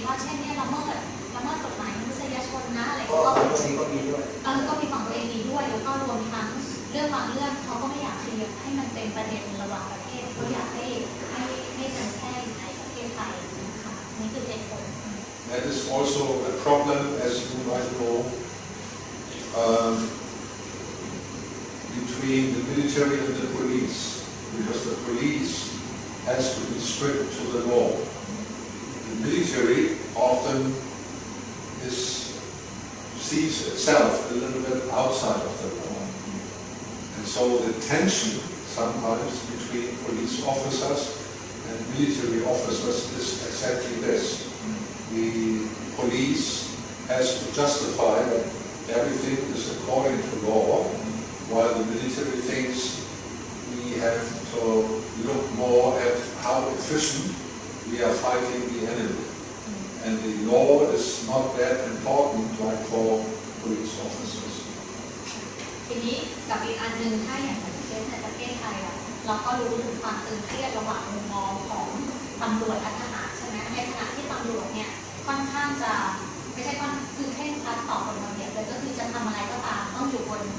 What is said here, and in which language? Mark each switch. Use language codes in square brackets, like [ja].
[th] ว่าเช่นเนี่ยละเมิดกฎหมายมนุษยชนนะอะไร ก็ของตัวเองก็มีด้วย ก็มีของตัวเองดีด้วยแล้วก็รวมทั้งเรื่องบางเรื่องเขาก็ไม่อยากเคลียร์ให้มันเป็นประเด็นระหว่างประเทศเขาอยากให้มันแค่อยู่ในประเทศไทยนะคะนี่คือเหตุผล [en] That is also a problem, as you might know, between the military and the police, because the police has to be strict to the law. The military often sees itself a little bit outside of the law. And so the tension sometimes between police officers and military officers is exactly this. The police has to justify that everything is according to law, while the military thinks we have to look more at how efficient we are fighting the enemy. And the law is not that important like for police officers. [th] ทีนี้กับอีกอันหนึ่งถ้าอย่างเคสในประเทศไทยเราก็รู้ถึงความตึงเครียดระหว่างมุมมองของตำรวจและทหารใช่ไหมในขณะที่ตำรวจเนี่ยค่อนข้างจะไม่ใช่คือเคร่งครัดต่อกฎระเบียบเลยก็คือจะทำอะไรก็ตามต้องอยู่บ